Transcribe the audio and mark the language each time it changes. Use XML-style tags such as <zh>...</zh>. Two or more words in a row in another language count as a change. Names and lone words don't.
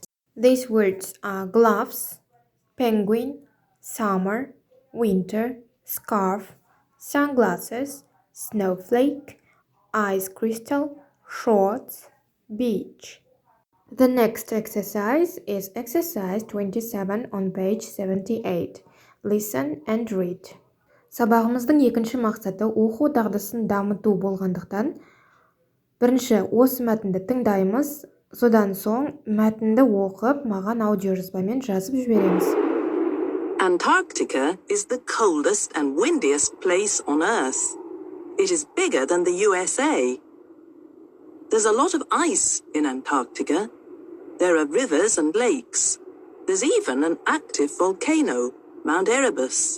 <en>These words are gloves, penguin, summer, winter, scarf, sunglasses, snowflake, ice crystal, shorts, beach. The next exercise is exercise 27 on page 78. Listen and read.</en> <kk>Сабағымыздың екінші мақсаты оқу дағдысын дамыту болғандықтан, бірінші осы мәтінді тыңдаймыз, содан соң мәтінді оқып, маған аудиожазбамен жазып жібереміз.</kk> <en>Antarctica is the coldest and windiest place on Earth. It is bigger than the USA. There's a lot of ice in Antarctica. There are rivers and lakes. There's even an active volcano, Mount Erebus.</en>